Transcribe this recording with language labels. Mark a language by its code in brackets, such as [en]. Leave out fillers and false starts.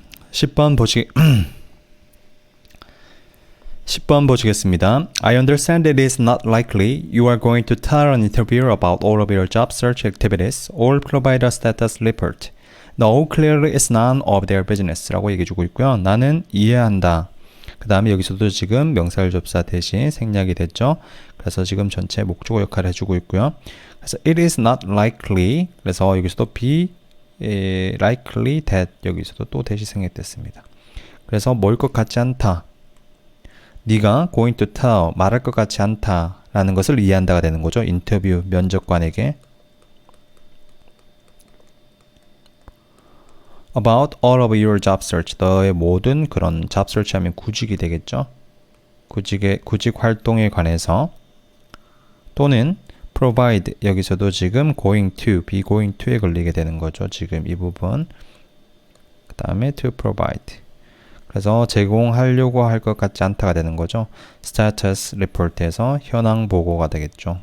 [ko] 10번 보시겠습니다. [en] I understand it is not likely you are going to tell an interviewer about all of your job search activities or provide a status report. No, clearly it's none of their business [ko] 라고 얘기해주고 있고요. 나는 이해한다. 그 다음에 여기서도 지금 명사절접사 대신 생략이 됐죠. 그래서 지금 전체 목적어 역할을 해주고 있고요. 그래서 [en] it is not likely, [ko] 그래서 여기서도 [en] be likely that, [ko] 여기서도 또 대시 생략됐습니다. 그래서 뭘 것 같지 않다. 네가 [en] going to tell, [ko] 말할 것 같지 않다라는 것을 이해한다가 되는 거죠. 인터뷰, 면접관에게. [en] About all of your job search, [ko] 너의 모든 그런 job search 하면 구직이 되겠죠. 구직 활동에 관해서. 또는 provide, 여기서도 지금 going to, [en] be going to [ko] 에 걸리게 되는 거죠. 지금 이 부분. 그 다음에 [en] to provide. [ko] 그래서 제공하려고 할 것 같지 않다가 되는 거죠. [en] status report [ko] 에서 현황 보고가 되겠죠.